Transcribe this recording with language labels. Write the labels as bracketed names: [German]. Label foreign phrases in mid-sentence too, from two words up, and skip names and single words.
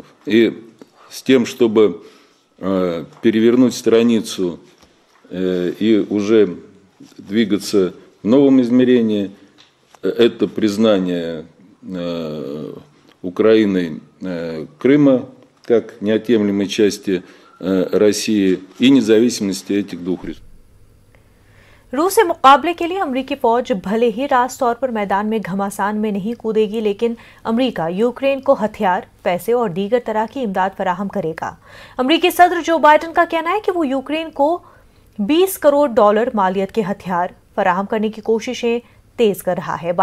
[Russian] И с тем, чтобы перевернуть страницу и уже двигаться в новом измерении, это признание Украиной Крыма как неотъемлемой части России и независимости этих двух республик. [Urdu] روس سے مقابلے کے لیے امریکی فوج بھلے ہی راست طور پر میدان میں گھمسان میں نہیں کودے گی، لیکن امریکہ یوکرین کو ہتھیار، پیسے اور دیگر طرح کی امداد فراہم کرے گا. امریکی صدر جو بائیڈن کا کہنا ہے کہ وہ یوکرین کو $20 کروڑ مالیت کے ہتھیار فراہم کرنے کی کوششیں تیز کر رہا ہے.